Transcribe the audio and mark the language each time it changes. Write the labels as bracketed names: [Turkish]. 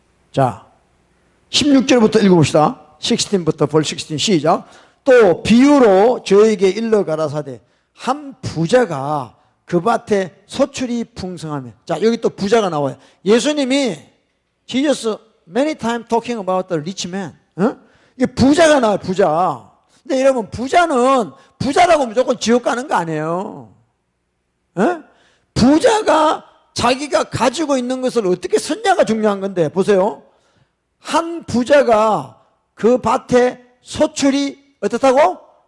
[Korean] 자, 16절부터 읽어봅시다. 16부터 벌 16 시작. 또 비유로 저에게 일러 가라사대 한 부자가 그 밭에 소출이 풍성하며. 자, 여기 또 부자가 나와요. 예수님이 [English] Jesus many times talking about the rich man. [Korean] 이게 부자가 나와요. 부자. 근데 여러분, 부자는 부자라고 무조건 지옥 가는 거 아니에요. 부자가 자기가 가지고 있는 것을 어떻게 썼냐가 중요한 건데, 보세요. 한 부자가 그 밭에 소출이 어떻다고?